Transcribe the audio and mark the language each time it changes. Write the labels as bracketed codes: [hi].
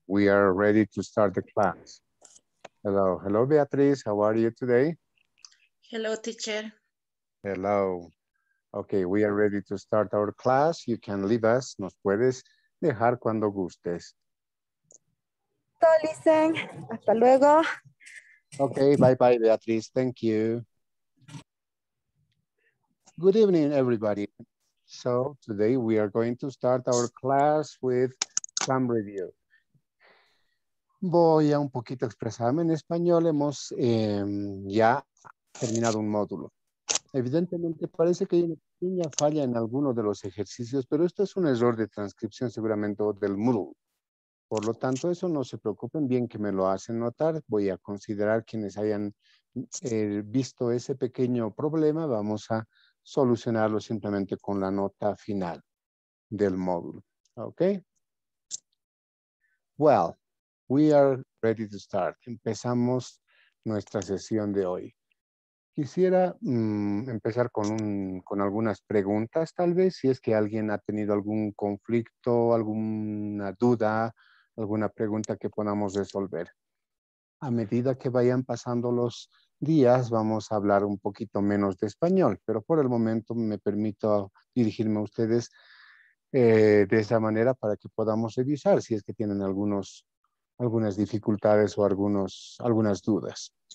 [en] We are ready to start the class. Hello, Beatriz, how are you today? Hello, teacher. Hello. Okay, we are ready to start our class. You can leave us. [es] Nos puedes dejar cuando gustes. [en] Listen. [es] Hasta luego. [en] Okay, bye-bye, Beatriz. Thank you. Good evening, everybody. So today we are going to start our class with some review. [es] Voy a un poquito expresarme en español. Hemos ya terminado un módulo. Evidentemente parece que hay una pequeña falla en alguno de los ejercicios, pero esto es un error de transcripción seguramente del Moodle. Por lo tanto, eso no se preocupen, bien que me lo hacen notar. Voy a considerar quienes hayan visto ese pequeño problema. Vamos a solucionarlo simplemente con la nota final del módulo. ¿Ok? [en] Well, we are ready to start. [es] Empezamos nuestra sesión de hoy. Quisiera empezar con algunas preguntas, tal vez, si es que alguien ha tenido algún conflicto, alguna duda, alguna pregunta que podamos resolver. A medida que vayan pasando los días, vamos a hablar un poquito menos de español, pero por el momento me permito dirigirme a ustedes de esa manera para que podamos revisar si es que tienen algunas dificultades o algunas dudas.